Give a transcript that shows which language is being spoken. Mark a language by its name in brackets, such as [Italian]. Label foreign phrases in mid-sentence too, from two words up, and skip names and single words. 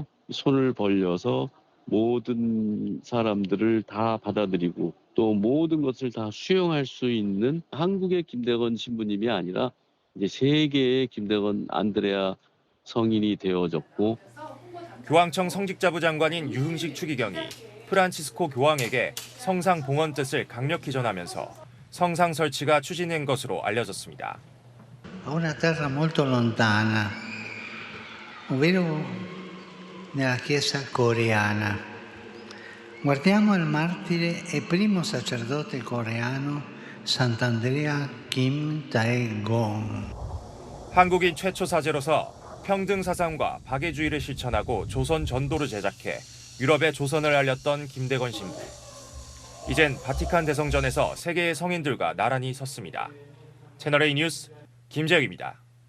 [Korean] 손을 벌려서 모든 사람들을 다 받아들이고 또 모든 것을 다 수용할 수 있는 한국의 김대건 신부님이 아니라 이제 세계의 김대건 안드레아 성인이 되어졌고, 교황청 성직자부 장관인 유흥식 추기경이 프란치스코 교황에게 성상 봉헌 뜻을 강력히 전하면서 성상 설치가 추진된 것으로 알려졌습니다. [Italian] Una terra molto lontana, ovvero nella Chiesa coreana. Guardiamo il martire e primo sacerdote coreano, Sant'Andrea Kim Tae-gong. [Korean] 한국인 최초 사제로서 평등 사상과 박애주의를 실천하고 조선 전도를 제작해 유럽에 조선을 알렸던 김대건 신부. 이젠 바티칸 대성전에서 세계의 성인들과 나란히 섰습니다. 채널A 뉴스 김재혁입니다.